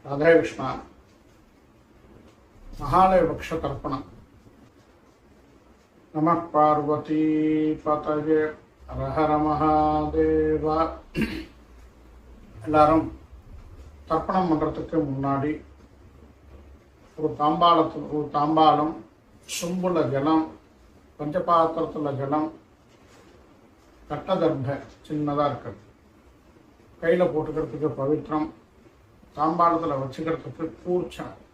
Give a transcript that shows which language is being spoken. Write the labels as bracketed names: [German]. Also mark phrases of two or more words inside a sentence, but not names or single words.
[Sanskrit] राधे कृष्ण महालय वृक्ष तर्पण नमः पार्वती पतये हर हर महादेव [Tamil] எல்லாரும் தர்ப்பணம் பண்ணுறதுக்கு முன்னாடி ஒரு தாம்பாளம் சொம்புல ஜலம் பஞ்சபாத்திரத்தில் ஜலம் கட்டதர்ப சின்னதாக இருக்குது கையில் போட்டுக்கிறதுக்கு பவித்திரம் தாம்பாளத்தில் வச்சுக்கிறதுக்கு கூர்ச்சம்